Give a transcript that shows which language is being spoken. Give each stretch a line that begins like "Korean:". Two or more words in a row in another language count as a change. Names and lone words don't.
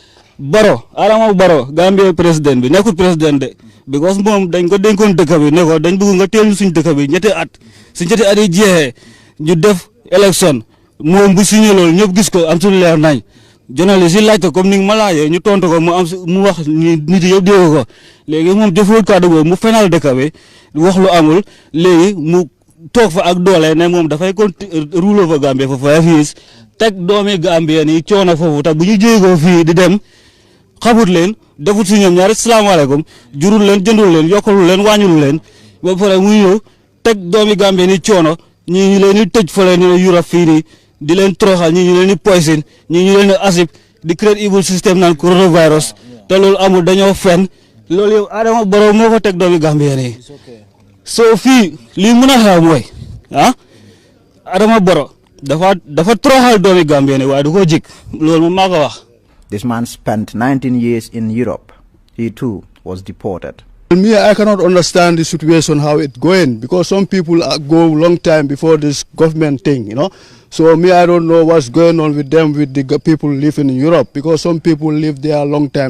Wolof: Adama Baro Gambia président bi nekkul
French: président de
Wolof: because mom dañ ko denkon dëkk bi ne ko dañ bëgg nga téelu suñu dëkk bi ñetti at su ñetti at yi jeexé ñu def élection mom bu signé lool ñëpp gis ko am suñu leer nañ journaliste yi laajte comme ni ma laajee ñu tontu ko mu am mu wax nit yëpp dégg ko léegi moom jëful kàddu boobu mu fenal dëkk bi wax lu amul léegi mu toog fa ak doole ne moom dafay
English: rule over Gambia for 5 years
Wolof: teg doomi Gambien yi coono foofu tax bu ñu jéegoo fii di dem xamut leen defut si ñoom ñaari salaamaaleykum jurul leen jëndul leen yokkalul leen wàññul leen ba pare muy ñëw teg doomi Gambien yi coono ñii ñu leen di tëj fële ñu Europe fii nii di leen troxal ñii ñu leen di poison ñii ñu leen di asib di créer evil système naan coronavirus te loolu amul dañoo fen loolu yow Adama Barrow moo ko teg doomi Gambien yi soo fii lii mën a xew mooy Adama Barrow dafa troxal doomi Gambien yi waaye du ko jik loolu moom maa ko wax.
English: This man spent 19 years in Europe. He too was deported. Me, I cannot understand the situation, how it's going, because some people go long time before this government thing, you know. So me, I don't know what's going on with them, with the people living in Europe, because some people live there a long time.